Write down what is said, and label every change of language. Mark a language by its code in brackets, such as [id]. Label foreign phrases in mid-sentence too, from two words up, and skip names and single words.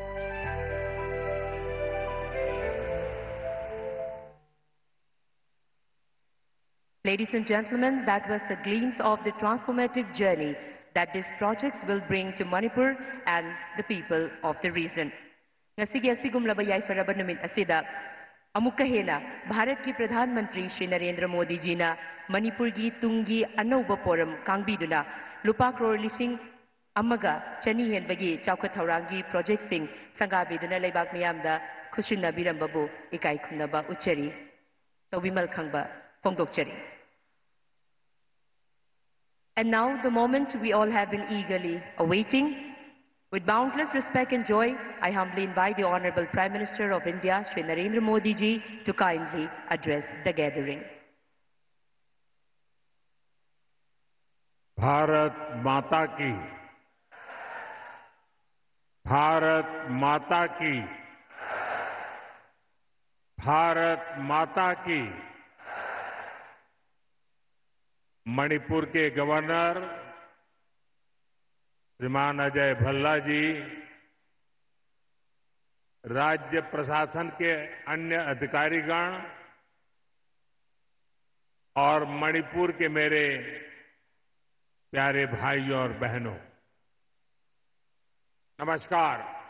[en] Ladies and gentlemen, that was a glimpse of the transformative journey that these projects will bring to Manipur and the people of the region. [mni] Ngasigi asigumlaba yaifaraba numit asida amukka hena Bharat ki Pradhan Mantri Shri Narendra Modi ji na Manipur gi tungi anauba poram kangbiduna lupa crore lising amaga chani henbagi chaukhat thaurangi project sing sangabiduna leibak miyamda khushinna birambabu ikai khunaba uchari tobimal khangba fongdokchari. [en] And now the moment we all have been eagerly awaiting. With boundless respect and joy, I humbly invite the Honorable Prime Minister of India, Shri Narendra Modi ji, to kindly address the gathering. [hi] भारत माता की, भारत माता की, भारत माता की। मणिपुर के गवर्नर श्रीमान अजय भल्ला जी, राज्य प्रशासन के अन्य अधिकारीगण और मणिपुर के मेरे प्यारे भाइयों और बहनों, नमस्कार।